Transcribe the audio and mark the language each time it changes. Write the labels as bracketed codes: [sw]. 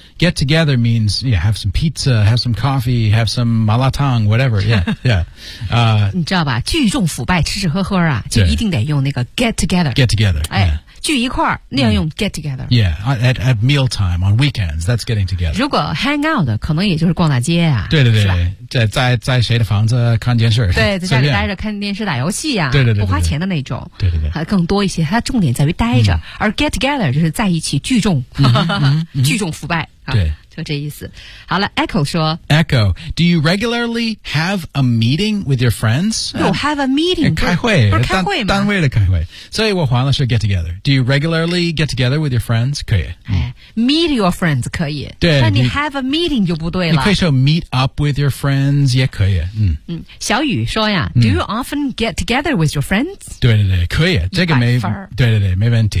[en] Get together means yeah, have some pizza, have some coffee, have some malatang, whatever. Yeah, yeah. [zh] 你知道吧？聚众腐败，吃吃喝喝啊，就一定得用那个 [en] get together. Get together. 哎、 yeah. [zh] 聚一块儿那样用 [en] get together、 mm. Yeah at mealtime on weekends that's getting together [zh] 如果 [en] hang out [zh] 可能也就是逛大街啊对对对在谁的房子看电视对在家里待着看电视打游戏啊对对 对, 对, 对不花钱的那种对对 对, 对更多一些它重点在于待着、mm. 而 [en] get together [zh] 就是在一起聚众、 mm-hmm, 聚众腐败、 mm-hmm. 对就这意思好了 Echo 说 [en] Echo Do you regularly have a meeting with your friends? You have a meeting [zh] 开会不是开会吗单位的开会所以我还了是 [en] get together Do you regularly get together with your friends? [zh] 可以、 [en] 哎、Meet your friends [zh] 可以对但你 [en] have a meeting [zh] 就不对了你可以说 [en] meet up with your friends [zh] 也可以、嗯 [en] 嗯、 [zh] 小雨说呀、 [en] 嗯、Do you often get together with your friends? [zh] 对对对可以这个没对对对没问题